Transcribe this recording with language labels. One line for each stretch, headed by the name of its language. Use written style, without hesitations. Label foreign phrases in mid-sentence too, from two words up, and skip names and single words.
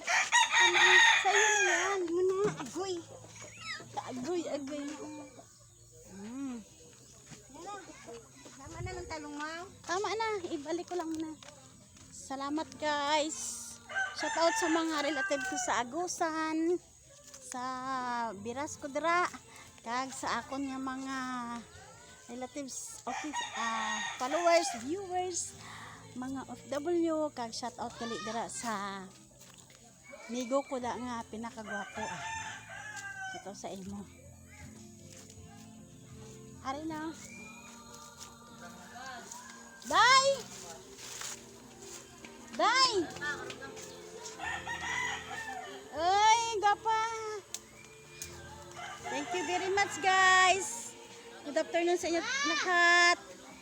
Filipino: Sa iyo na yan. Muna, agoy. Agoy, agoy. Tama na ng talong mo. Tama na. Ibalik ko lang muna. Salamat guys.
English: Shout out
Filipino: sa mga relative ko sa Agusan.
Hiligaynon: Sa Biras ko dira. Kag sa akon nga mga relatives, followers, viewers, mga OFW. Kag
English: shout out
Hiligaynon: kali dira sa migo ko da nga pinakagwapo ah. Ito sa imo. Hari na. Day! Day! Ay, gapa!
English: Thank you very much guys. Good afternoon
Filipino: sa inyo lahat.